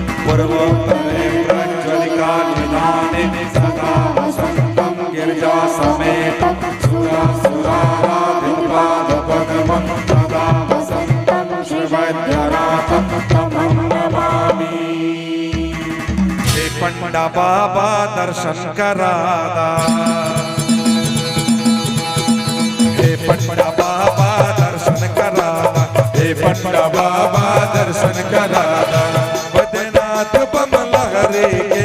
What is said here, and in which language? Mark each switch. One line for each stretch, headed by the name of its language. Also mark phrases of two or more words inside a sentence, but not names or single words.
Sanskrit: पूर्वोत्तरे प्रज्वलिका निधाने सदा वसन्तं गिरिजा समेतं सुरासुराराधितपादपद्मं सदा वसन्तं श्रीवैद्यनाथं तमं नमामि।
Bhojpuri: हे पंडा बाबा दर्शन करादा, हे पंडा बाबा दर्शन करादा, हे पंडा बाबा दर्शन करादा, बैद्यनाथ बम लहरी के।